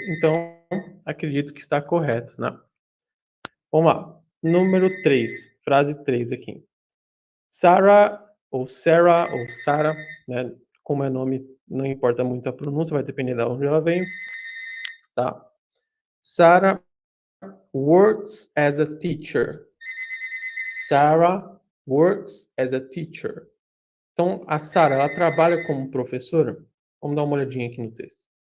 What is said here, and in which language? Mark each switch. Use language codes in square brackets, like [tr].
[pt] Então, acredito que está correto, né? Vamos lá. Número 3. Frase 3 aqui. Sarah, ou Sarah, né? Como é nome, não importa muito a pronúncia, vai depender de onde ela vem. Tá? [en] Sarah works as a teacher. Sarah works as a teacher. [pt] Então, a Sarah, ela trabalha como professora? Vamos dar uma olhadinha aqui no texto.